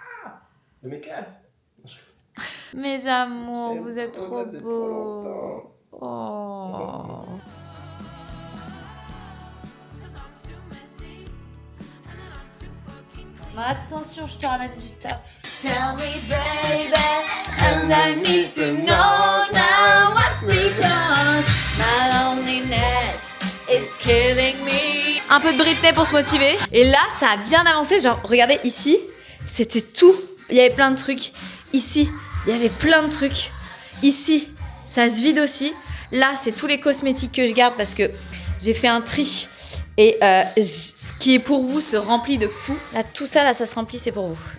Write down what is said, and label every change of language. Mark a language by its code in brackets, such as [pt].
[fr] Ah, le make-up. Mes amours, vous êtes trop beaux. Oh. Attention, je te ramène du taf. [en] Tell me baby, and I need to know now what because my loneliness is killing me. [fr] Un peu de Britney pour se motiver. Et là, ça a bien avancé. Genre, regardez ici, c'était tout. Il y avait plein de trucs. Ici, il y avait plein de trucs. Ici, ça se vide aussi. Là, c'est tous les cosmétiques que je garde parce que j'ai fait un tri. Et ce qui est pour vous se remplit de fou. Là, tout ça, là, ça se remplit, c'est pour vous.